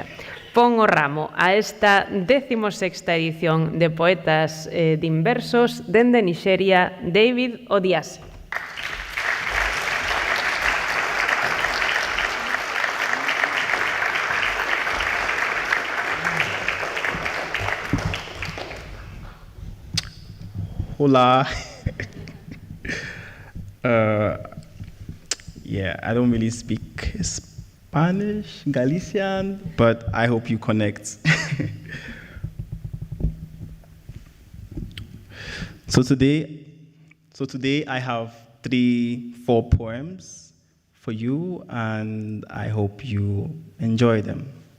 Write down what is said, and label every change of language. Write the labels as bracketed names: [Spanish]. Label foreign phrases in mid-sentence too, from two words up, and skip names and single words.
[Galician] Pon o ramo a esta 16ª edición de Poetas Dinversos dende Nixeria, David Odiase. Hola. [English] Yeah, I don't really speak Spanish, Galician, but I hope you connect. So today I have 4 poems for you, and I hope you enjoy them.